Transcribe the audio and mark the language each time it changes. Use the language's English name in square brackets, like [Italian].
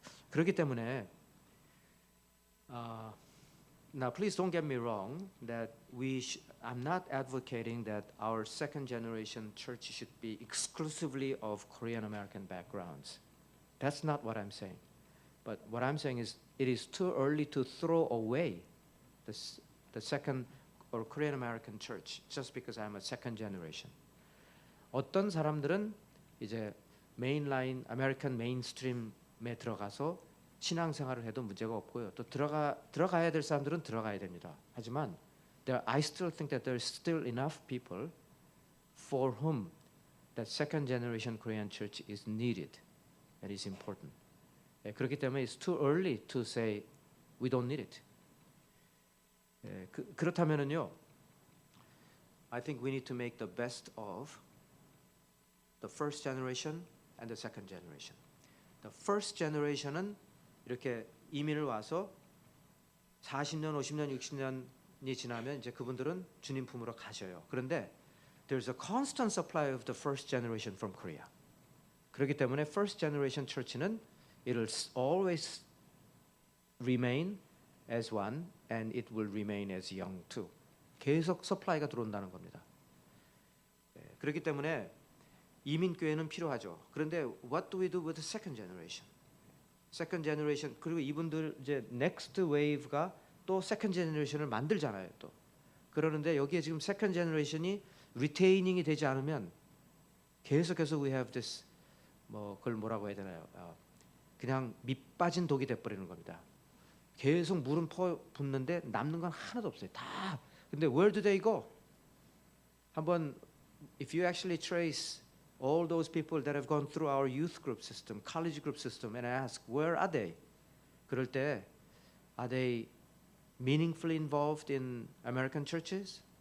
[Korean] 그렇기 때문에 [English] now please don't get me wrong that I'm not advocating that our second generation church should be exclusively of Korean American backgrounds. That's not what I'm saying. But what I'm saying is it is too early to throw away the second or Korean American church just because I'm a second generation. [Korean] 어떤 사람들은 이제 메인라인 아메리칸 메인스트림에 들어가서 신앙생활을 해도 문제가 없고요. 또 들어가야 될 사람들은 들어가야 됩니다. 하지만 [English] I still think that there's still enough people for whom that second generation Korean church is needed and is important. [Korean] 그렇기 때문에 [English] it's too early to say we don't need it. [Korean] 그렇다면은요, [English] I think we need to make the best of the first generation and the second generation. [Korean] The first generation은 이렇게 이민을 와서 40년, 50년, 60년이 지나면 이제 그분들은 주님 품으로 가셔요. [English] 그런데 there's a constant supply of the first generation from Korea. [Korean] 그렇기 때문에 [English] first generation church는 it'll always remain as one and it will remain as young too. [Korean] 계속 서플라이가 들어온다는 겁니다. 그렇기 때문에 이민교회는 필요하죠. [English] 그런데 what do we do with the second generation? [Korean] second generation 그리고 이분들 이제 next wave가 또 second generation을 만들잖아요. 또 그러는데 여기에 지금 second generation이 retaining이 되지 않으면 계속해서 [English] we have this [Korean] 그걸 뭐라고 해야 되나요? 그냥 밑 빠진 독이 돼버리는 겁니다. 계속 물은 붓는데 남는 건 하나도 없어요. 근데 [English] where do they go? [Korean] 한번 [English] if you actually trace all those people that have gone through our youth group system, college group system, and I ask, where are they? [Korean] 그럴 때, [English] are they meaningfully involved in American churches?